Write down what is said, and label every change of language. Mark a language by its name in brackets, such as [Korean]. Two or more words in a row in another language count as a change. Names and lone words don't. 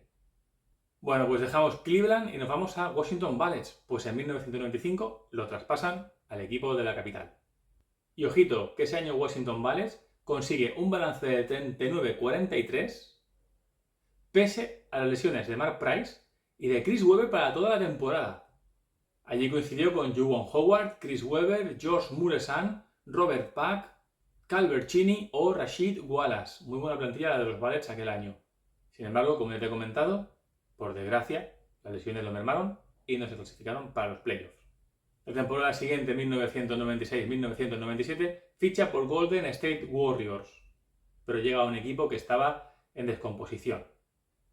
[Spanish] Bueno, pues dejamos Cleveland y nos vamos a Washington Bullets, pues en 1995 lo traspasan al equipo de la capital. Y ojito, que ese año Washington Bullets consigue un balance de 39-43 pese a las lesiones de Mark Price y de Chris Webber para toda la temporada. Allí coincidió con Juwan Howard, Chris Webber, George Muresan, Robert Pack, Calvert Cheney o Rasheed Wallace. Muy buena plantilla la de los Bullets aquel año. Sin embargo, como ya te he comentado, por desgracia, las lesiones lo mermaron y no se clasificaron para los playoffs. La temporada siguiente, 1996-1997, ficha por Golden State Warriors, pero llega a un equipo que estaba en descomposición.